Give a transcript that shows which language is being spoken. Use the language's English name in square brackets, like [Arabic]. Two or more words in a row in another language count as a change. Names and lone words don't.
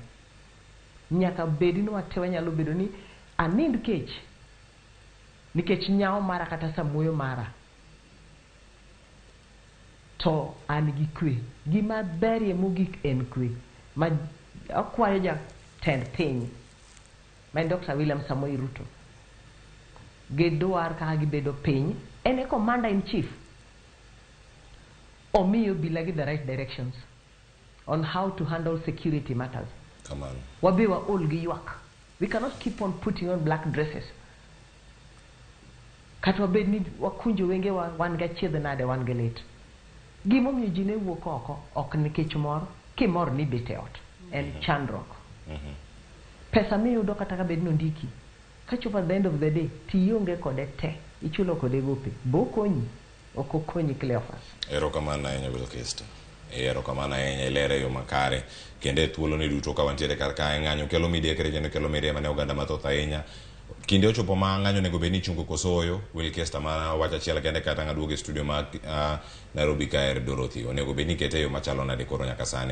[Luo (Kenya and Tanzania)] Nyaka bedi ni watewa nyalo bedo ni anind kech nikech nyao mara kata samuoyo mara to an gi kwe. Gima berie mogik en kwe. Ma akwayo jatend piny ma Dr. William Samoei Ruto gidwar kaka gibedo piny, ene [English] commander in chief, [Luo (Kenya and Tanzania)] omiyo bila gi [English] the right directions on how to handle security matters. Come on. [Luo (Kenya and Tanzania)] Wabe wa all gi yuak. [English] We cannot keep on putting on black dresses. [Luo (Kenya and Tanzania)] Kata wabed ni wakunjo wenge wan ga chiedh nade wan ga lit. Gimo miyo ji ne wuok oko ok nikech mor, kimor ni bete ot. En chandruok. Pesa miyudo kata ka bed nondiki, kachopo [English] at the end of the day [Luo (Kenya and Tanzania)] tionge kode te, ichulo kode gope, bokonyi ok okonyi Cleophas. Erokamano ahinya Wilkister. Erokamano ahinya, ilere yo makare kendo e thuolo ni duto ka wantiere kar kae ng'anyo kelo midekre kendo kelo mirima ne oganda mathoth ahinya. Kinde ochopo ma ng'anyo nego bed ni chungo kosoyo. Wilkister ma wacha achiel kende kata ng'aduogo e studio ma Nairobi kaer Dorothy onego bed ni kete yo machalo nade koro nyaka sani.